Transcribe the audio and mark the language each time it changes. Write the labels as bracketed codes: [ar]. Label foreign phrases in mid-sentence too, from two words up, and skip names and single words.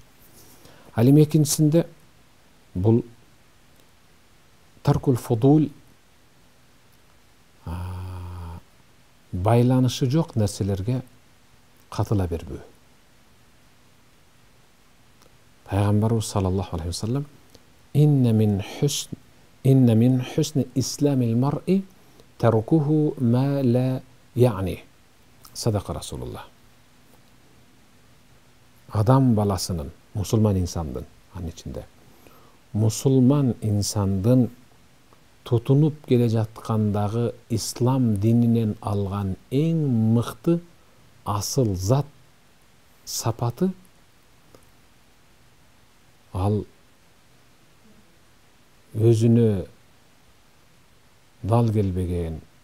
[ky] Ал эми экинчисинде бул [ar] ترك الفضول, [ky] байланышы жок нерселерге катыла бербөө. [ar] Пайгамбарыбыз صلى الله عليه وسلم إن من حسن إسلام المرء تركه ما لا يعنيه. صدق رسول الله. [ky] Адам баласынын, мусулман инсандын, анын ичинде мусулман инсандын тутунуп келе жаткандагы ислам дининен алган эң мыкты асыл зат сапаты ал өзүнө дал келбеген